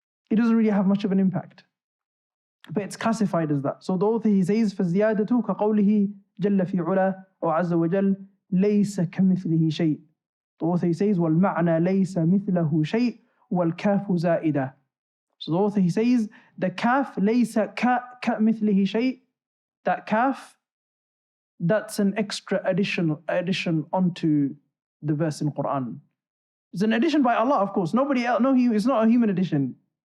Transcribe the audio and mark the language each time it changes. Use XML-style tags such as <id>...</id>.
<en>it doesn't really have much of an impact. But it's classified as that. So the author, he says,</en> <ar>فَالزِّيَادَةُ كَقَوْلِهِ جَلَّ فِي عُلَى وَعَزَّ وَجَلَّ لَيْسَ كَمِثْلِهِ شَيْءٍ.</ar> <en>The author, he says,</en> <ar>وَالْمَعْنَى لَيْسَ مِثْلَهُ شَيْءٍ وَالْكَافُ زَائِدَةٌ.</ar> <en>So the author, he says, the kaf,</en> <ar>لَيْسَ كَمِثْلِهِ شَيْءٍ.</ar> <en>That kaf, that's an extra addition onto the verse in Quran. It's an addition by Allah, of course. Nobody else, it's not a human addition.</en>